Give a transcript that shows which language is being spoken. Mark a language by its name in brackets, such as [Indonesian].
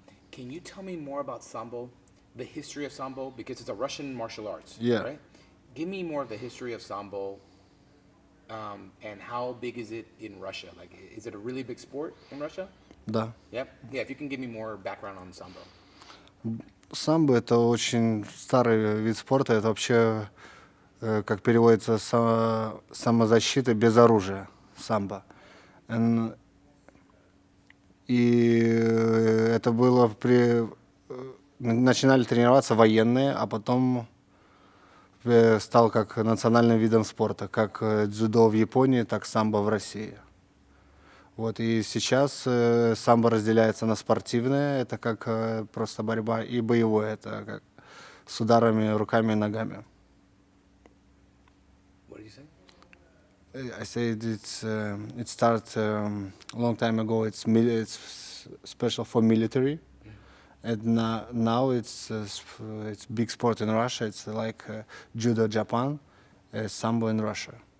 [English] Can you tell me more about sambo, the history of sambo, because it's a Russian martial arts, Yeah. right? Give me more of the history of sambo. And how big is it in Russia? Like, is it a really big sport in Russia? [Russian] Да. [English] Yep. Yeah, if you can give me more background on sambo. [Russian] Самбо это очень старый вид спорта. Это вообще, как переводится, самозащита без оружия. Самбо. И это было начинали тренироваться военные, а потом стал как национальным видом спорта, как дзюдо в Японии, так самбо в России. Вот, и сейчас самбо разделяется на спортивное, это как просто борьба, и боевое, это как с ударами руками и ногами. [English] What did you say? I said it started a long time ago. It's special for military, and now it's big sport in Russia. It's like judo Japan, sambo in Russia.